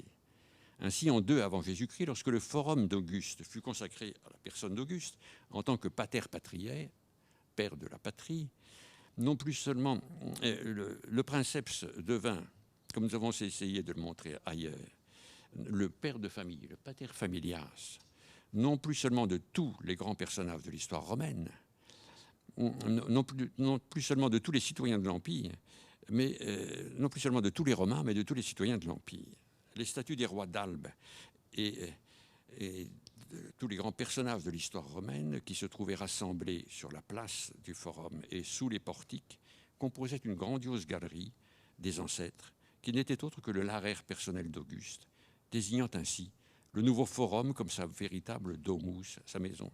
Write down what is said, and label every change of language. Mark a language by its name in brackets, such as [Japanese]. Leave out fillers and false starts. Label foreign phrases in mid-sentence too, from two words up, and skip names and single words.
[French] Ainsi, en 2 avant Jésus-Christ, lorsque le forum d'Auguste fut consacré à la personne d'Auguste en tant que [Latin] pater patriae, [French] père de la patrie, non plus seulement le princeps devint, comme nous avons essayé de le montrer ailleurs, le père de famille, le [Latin] pater familias, [French] non plus seulement de tous les grands personnages de l'histoire romaine, non plus seulement de tous les citoyens de l'Empire, mais non plus seulement de tous les Romains, mais de tous les citoyens de l'Empire. Les statues des rois d'Albe et tous les grands personnages de l'histoire romaine qui se trouvaient rassemblés sur la place du forum et sous les portiques composaient une grandiose galerie des ancêtres qui n'était autre que le larraire personnel d'Auguste, désignant ainsi le nouveau forum comme sa véritable domus, sa maison.